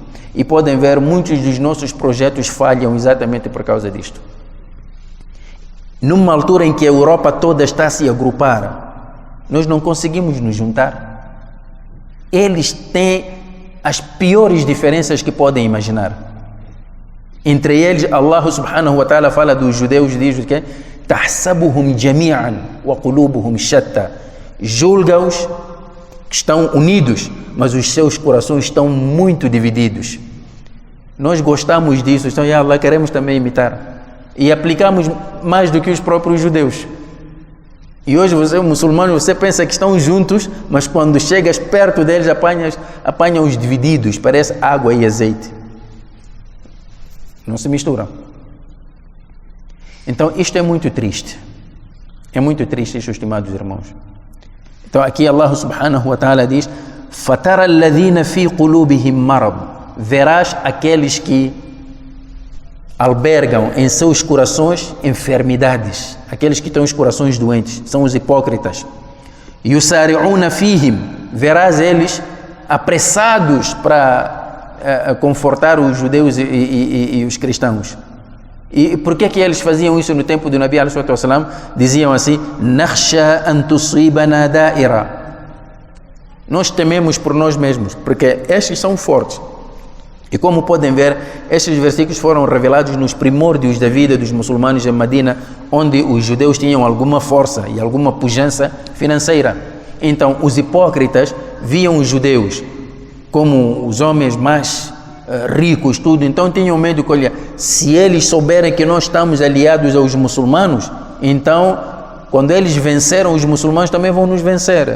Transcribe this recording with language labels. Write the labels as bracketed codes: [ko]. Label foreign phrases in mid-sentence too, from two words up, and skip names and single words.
[pt] E podem ver, muitos dos nossos projetos falham exatamente por causa disto. Numa altura em que a Europa toda está a se agrupar, nós não conseguimos nos juntar. Eles têm as piores diferenças que podem imaginar. Entre eles, Allah [ar] سبحانه وتعالى [pt] fala dos judeus, diz que [ar] تحسبهم جميعا وقلوبهم شتى. [pt] Julga-os que estão unidos, mas os seus corações estão muito divididos. Nós gostamos disso, então, [ar] يا الله, [pt] queremos também imitar. E aplicamos mais do que os próprios judeus. E hoje você, muçulmano, você pensa que estão juntos, mas quando chegas perto deles, apanham-os divididos, parece água e azeite. Não se misturam. Então, isto é muito triste. É muito triste isto, estimados irmãos. Então, aqui Allah [ar] سبحانه وتعالى [pt] diz: [ar] فَتَرَى الَّذِينَ فِي قُلُوبِهِمْ مَرَضٌ. [pt] Verás aqueles que albergam em seus corações enfermidades. Aqueles que têm os corações doentes, são os hipócritas. [ar] يُسَارِعُونَ فِيهِمْ. [pt] Verás eles apressados para confortar os judeus e os cristãos. E por que eles faziam isso no tempo do [ar] نبي عليه وسلم? [pt] Diziam assim: [ar] "نخشى أن تصيبنا دائرة." [pt] Nós tememos por nós mesmos, porque estes são fortes. E como podem ver, estes versículos foram revelados nos primórdios da vida dos muçulmanos em Medina, onde os judeus tinham alguma força e alguma pujança financeira. Então, os hipócritas viam os judeus como os homens mais ricos, tudo, então tinham medo que, olha, se eles souberem que nós estamos aliados aos muçulmanos, então quando eles venceram os muçulmanos também vão nos vencer.